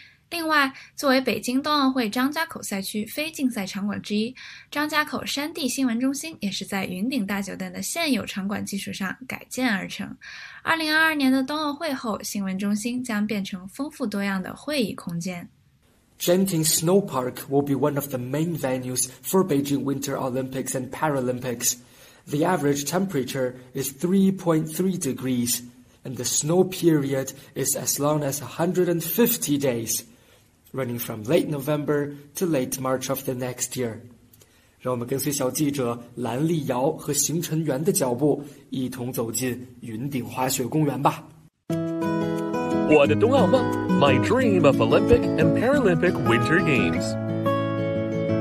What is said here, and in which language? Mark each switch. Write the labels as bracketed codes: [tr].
[zh] 另外，作为北京冬奥会张家口赛区非竞赛场馆之一，张家口山地新闻中心也是在云顶大酒店的现有场馆基础上改建而成。 2022年的冬奥会后，新闻中心将变成丰富多样的会议空间。 [en] Genting Snow Park will be one of the main venues for Beijing Winter Olympics and Paralympics. The average temperature is 3.3 degrees, and the snow period is as long as 150 days, running from late November to late March of the next year. [zh] 让我们跟随小记者蓝丽瑶和邢晨元的脚步，一同走进云顶滑雪公园吧。我的冬奥梦 [en] My dream of Olympic and Paralympic Winter Games。